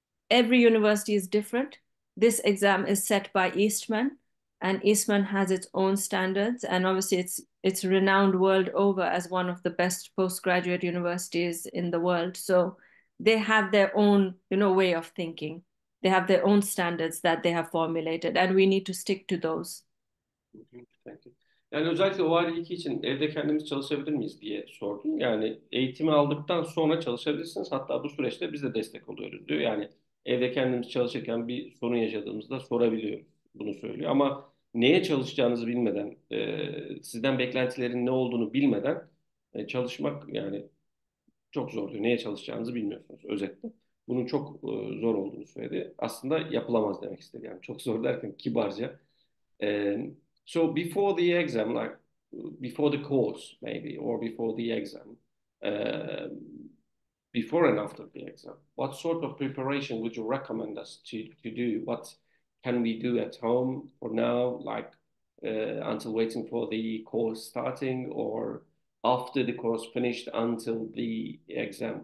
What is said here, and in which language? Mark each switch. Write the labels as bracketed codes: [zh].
[en] Every university is different. This exam is set by Eastman, and Eastman has its own standards, and obviously it's renowned world over as one of the best postgraduate universities in the world. So they have their own, way of thinking. They have their own standards that they have formulated, and we need to stick to those. Thank you. [tr] Yani özellikle ORE 2 için evde kendimiz çalışabilir miyiz diye sordum. Yani eğitimi aldıktan sonra çalışabilirsiniz. Hatta bu süreçte biz de destek oluyoruz diyor. Yani evde kendimiz çalışırken bir sorun yaşadığımızda sorabiliyoruz. Bunu söylüyor. Ama neye çalışacağınızı bilmeden, sizden beklentilerin ne olduğunu bilmeden çalışmak yani çok zor diyor. Neye çalışacağınızı bilmiyorsunuz özetle. Bunun çok zor olduğunu söyledi. Aslında yapılamaz demek istedi. Yani çok zor derken kibarca. [en] And so before the exam, like before the course, maybe, or before the exam, uh, before and after the exam, what sort of preparation would you recommend us to do? What can we do at home for now, like until waiting for the course starting, or after the course finished until the exam?